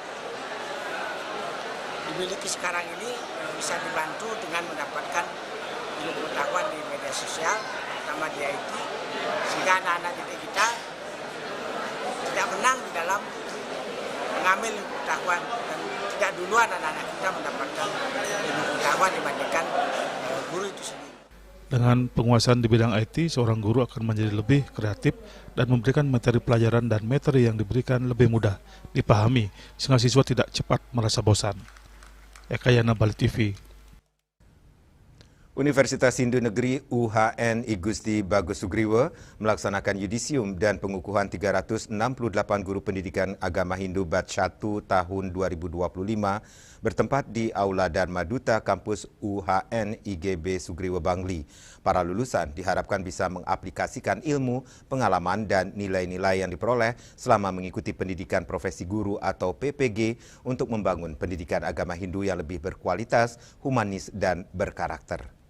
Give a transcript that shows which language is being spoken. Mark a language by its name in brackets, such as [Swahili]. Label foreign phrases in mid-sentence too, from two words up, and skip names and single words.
[Indonesian] dimiliki sekarang ini bisa dibantu dengan mendapatkan ilmu pengetahuan di media sosial, terutama di IT, sehingga anak-anak didik kita tidak menang di dalam mengambil ilmu pengetahuan dan tidak duluan anak-anak kita mendapatkan ilmu pengetahuan dibandingkan guru itu sendiri. Dengan penguasaan di bidang IT, seorang guru akan menjadi lebih kreatif dan memberikan materi pelajaran dan materi yang diberikan lebih mudah dipahami, sehingga siswa tidak cepat merasa bosan. Eka Yana, Bali TV. Universitas Hindu Negeri UHN I Gusti Bagus Sugriwa melaksanakan yudisium dan pengukuhan 368 guru pendidikan agama Hindu Batch 1 tahun 2025 bertempat di Aula Dharma Duta kampus UHN IGB Sugriwa Bangli. Para lulusan diharapkan bisa mengaplikasikan ilmu, pengalaman, dan nilai-nilai yang diperoleh selama mengikuti pendidikan profesi guru atau PPG untuk membangun pendidikan agama Hindu yang lebih berkualitas, humanis, dan berkarakter.